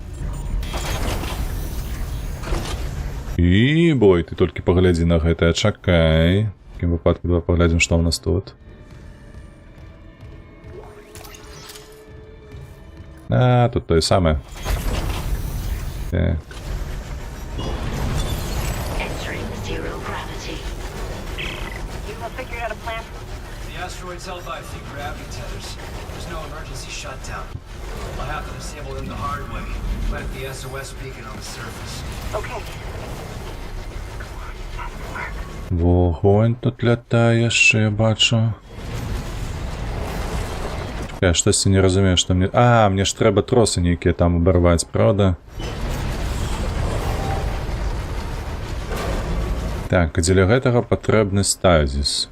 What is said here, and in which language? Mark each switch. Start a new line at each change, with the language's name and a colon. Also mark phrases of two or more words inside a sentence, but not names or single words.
Belarusian: І бой, ты толькі паглядзі на гэта. Чакай. В такім выпадку давай паглядзім, што ў нас тут. А, тут тое самае. Так.
English: Entering zero gravity. You gonna figure out a plan? The asteroid's held by a few gravity tethers. There's no emergency shutdown. I'll have to disable them the hard way. Plant the SOS beacon on the surface. Okay.
Belarusian: Вогонь тут лятае яшчэ, я бачу. Я штосьці не разумею, што мне... А, мне ж трэба тросы нейкія там абарваць, правда? Так, а дзеля гэтага патрэбны стазіс.